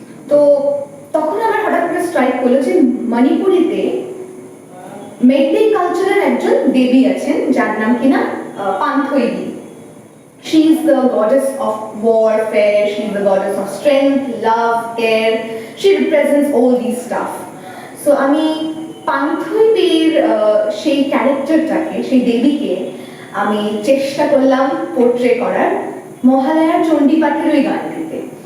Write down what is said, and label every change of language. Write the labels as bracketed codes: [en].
[bn] তো তখন আমার হঠাৎ করে স্ট্রাইক করলো যে মণিপুরিতে মেইতেই কালচারের একজন দেবী আছেন যার নাম কিনা পান্থইদি। [en] She is the goddess of warfare, she is the goddess of strength, love, care. She represents all these stuff. [bn] So আমি পান্থইদির সেই ক্যারেক্টারটাকে, সেই দেবীকে আমি চেষ্টা করলাম পোর্ট্রে করার মহালয়ার চণ্ডীপাঠের ওই গানটিতে।